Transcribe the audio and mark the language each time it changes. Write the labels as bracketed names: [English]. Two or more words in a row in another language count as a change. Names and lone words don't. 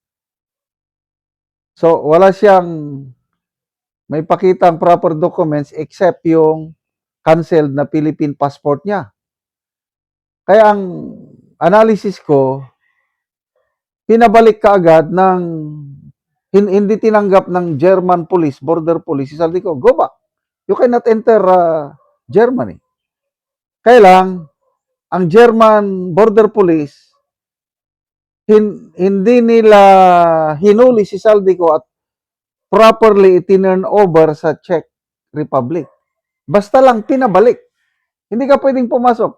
[Filipino] So, wala siyang may pakitang [English] proper documents [Filipino] except yung canceled na [English] Philippine passport [Filipino] niya. Kaya ang analysis ko, pinabalik kaagad ng hindi tinanggap ng [English] German police, border police, [Filipino] si Saldico, [English] go back. You cannot enter Germany. [Filipino] Kaya lang, ang [English] German border police, [Filipino] hindi nila hinuli si Saldico at properly itinurn over sa Czech Republic. Basta lang pinabalik. Hindi ka pwedeng pumasok.